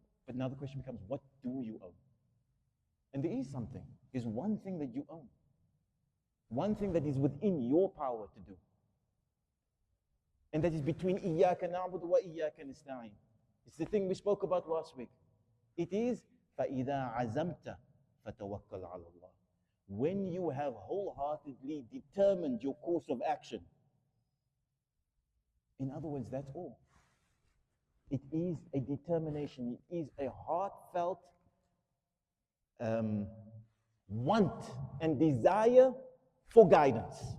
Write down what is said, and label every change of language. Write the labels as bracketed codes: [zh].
[en] But now the question becomes, what do you own? And there is something. There's one thing that you own. One thing that is within your power to do. And that is between [ar] إِيَّاكَ نَعْبُدُ وَإِيَّاكَ نَسْتَعِينُ. [en] It's the thing we spoke about last week. It is [ar] فَإِذَا عَزَمْتَ فَتَوَكَّلْ عَلَى اللَّهِ. [en] When you have wholeheartedly determined your course of action. In other words, that's all. It is a determination. It is a heartfelt want and desire for guidance.